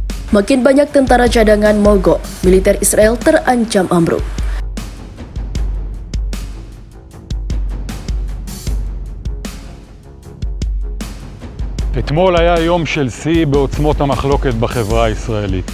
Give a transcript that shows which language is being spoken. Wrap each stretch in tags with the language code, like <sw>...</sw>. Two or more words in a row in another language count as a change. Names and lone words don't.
<id>Makin banyak tentara cadangan mogok, militer Israel terancam ambruk.</id> <he>אתמול היה יום של שיא בעוצמות המחלוקת בחברה הישראלית.</he>